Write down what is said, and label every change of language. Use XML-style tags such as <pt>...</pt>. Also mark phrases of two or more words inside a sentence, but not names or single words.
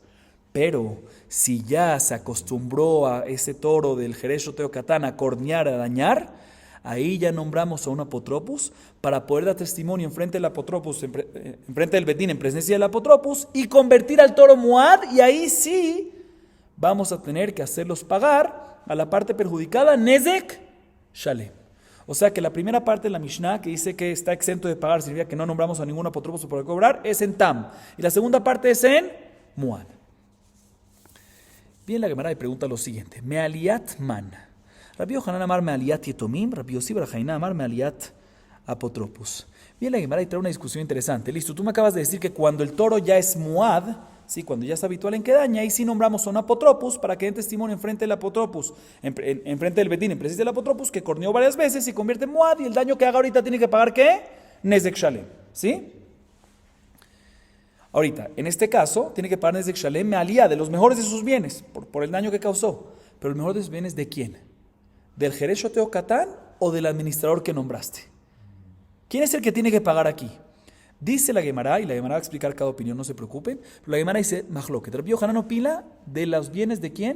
<es>Pero si ya se acostumbró a ese toro del</es> <he>חרש שוטה קטן</he> <es>a cornear, a dañar, ahí ya nombramos a un apotropos para poder dar testimonio enfrente del apotropos, enfrente del Bedín, en presencia del apotropos, y convertir al toro muad, y ahí sí vamos a tener que hacerlos pagar a la parte perjudicada,</es> <he>נזק שלם.</he> <es>O sea que la primera parte de la Mishnah que dice que está exento de pagar, significa que no nombramos a ningún apotropos para cobrar, es en tam, y la segunda parte es en muad. Bien, la Gemara le pregunta lo siguiente:</es> <he>מעלית מאן. רבי יוחנן אמר מעלית יתומים רבי יוסי בר חנינא אמר מעלית אפוטרופוס.</he> <es>Bien, la Gemara trae una discusión interesante. Listo, tú me acabas de decir que cuando el toro ya es muad, ¿sí? Cuando ya es habitual en que daña, ahí sí nombramos a un apotropos para que den testimonio enfrente del apotropos, enfrente del Bedín, en presencia del apotropos, que corneó varias veces y convierte en muad, y el daño que haga ahorita tiene que pagar ¿qué?</es> <he>נזק שלם,</he> <es>¿sí? Ahorita, en este caso, tiene que pagar</es> <he>נזק שלם מעליא,</he> <es>de los mejores de sus bienes, por el daño que causó. Pero el mejor de sus bienes, ¿de quién? ¿Del</es> <he>חרש שוטה קטן</he> <es>o del administrador que nombraste? ¿Quién es el que tiene que pagar aquí? Dice la Gemara, y la Gemara va a explicar cada opinión, no se preocupen, pero la Gemara dice, Mahloket, Rabbi Yohanan opina de los bienes ¿de quién?</es>